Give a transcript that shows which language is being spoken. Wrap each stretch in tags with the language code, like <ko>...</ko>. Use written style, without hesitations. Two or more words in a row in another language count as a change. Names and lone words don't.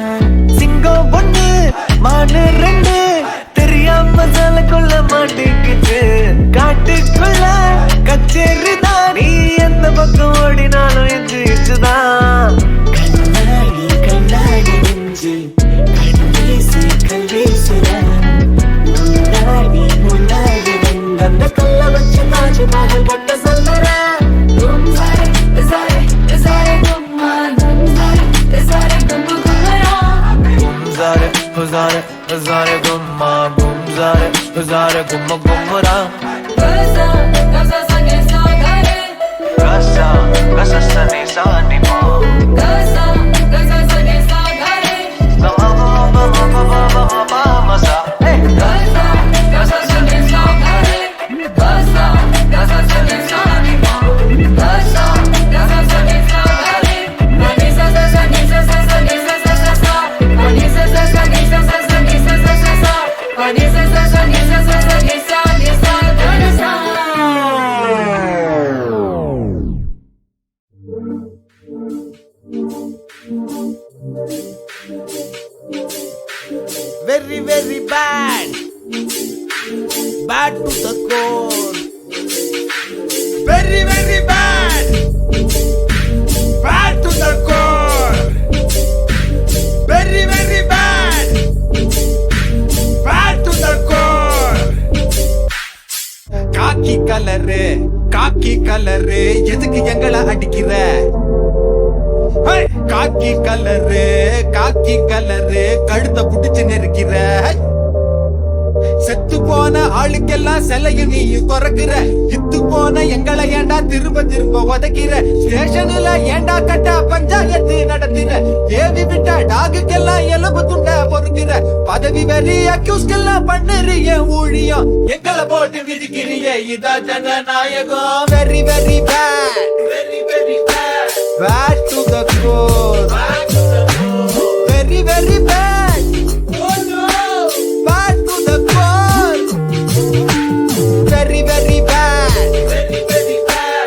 <ta>சிங்கம் ஒண்ணு மானு ரெண்டு தெரியாம கொள்ள மாட்டேங்குது, காட்டுக்குள்ள கச்சேரி தான், நீ எந்த பக்கம் ஓடினாலும் இச்சு இச்சுதான். கண்ணாடி கண்ணாடி நெஞ்சு கண்டீசி கல்லீசுறா, முன்னாடி முன்னாடி வந்து கல்ல வச்சு தாஜ்மஹல் கட்ட சொல்லுறா. Gum zare zare zare gumma gum zare zare gum gum ra. Zare, zare, zare gumma, gum zare, zare gumma gummara. Gaza gaza sa ne sa ga re. Gasa, gasa sa ni sa ni ma. Gaza gaza sa ne sa ga re. Ga ma ma ma ma ma ma ma ma ma ma sa. Hey. Gaza gaza sa ne sa ga re. Gaza gaza sa ne sa ni ma. Gaza gaza sa ne sa ga re. Ni sa sa sa ni sa sa sa ni sa sa sa sa. Ni sa sa sa ni sa sa sa ni sa sa sa sa. Ni sa sa sa ni sa sa sa ni sa ni sa ga ni sa.</ta> <en>Very, very bad. Bad to the core. Very, very bad. Bad to the core. Very, very bad. Bad to the core.</en> <ta>காக்கி கலரு எதுக்கு எங்களை அடிக்கிற? காக்கி கலரு கழுத்த புடிச்சு நெருக்கிற. செத்து போன ஆளுக்கெல்லாம் சிலையும் நீயும் துறக்கிற. இத்து போன எங்களை ஏண்டா திரும்ப திரும்ப உதைக்கிற? ஸ்டேஷன்ல ஏண்டா கட்டா பஞ்சாயத்து நடத்துற? ஏவி விட்டா டாகுக்கெல்லாம் எலும்பு துண்ட பொறுக்கிற. பதவி வெறி அக்யூஸ்கெல்லாம் பண்ணுறிய ஊழியம், எங்களை போட்டு விதிக்கிறிய இதா ஜனநாயகம்.</ta> <en>very very bad, very very bad, bad to the core. Very, very bad. Oh no. Bad to the core. Very, very bad. Very, very bad.</en>